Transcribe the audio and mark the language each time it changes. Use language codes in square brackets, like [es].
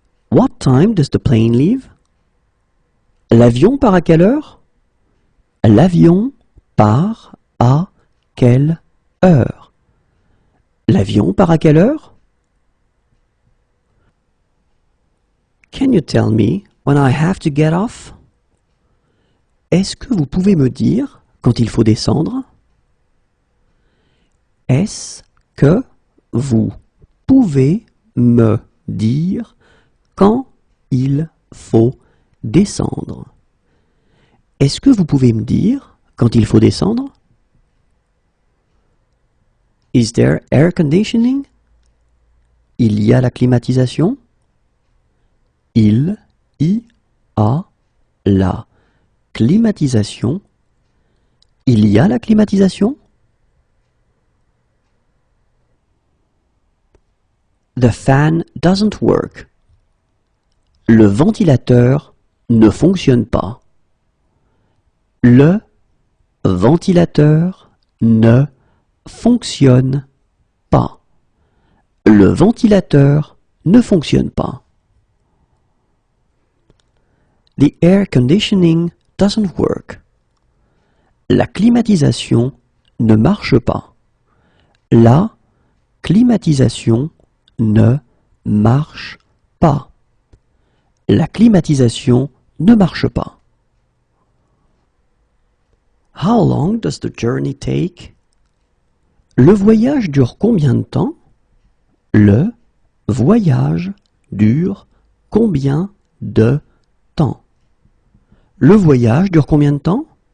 [en] What time does the plane leave? [fr] L'avion part à quelle heure? L'avion part à quelle heure? L'avion part à quelle heure? [en] Can you tell me when I have to get off? [fr] Est-ce que vous pouvez me dire quand il faut descendre? Est-ce que vous pouvez me dire quand il faut descendre? Est-ce que vous pouvez me dire quand il faut descendre? [en] Is there air conditioning? [fr] Il y a la climatisation? Il y a la climatisation? Il y a la climatisation? [en] The fan doesn't work. [fr] Le ventilateur ne fonctionne pas. Le ventilateur ne fonctionne pas. Le ventilateur ne fonctionne pas. [en] The air conditioning doesn't work. [fr] La climatisation ne marche pas. La climatisation ne marche pas. La climatisation ne marche pas. [en] How long does the journey take? [fr] Le voyage dure combien de temps? Le voyage dure combien de temps? Le voyage dure combien de temps?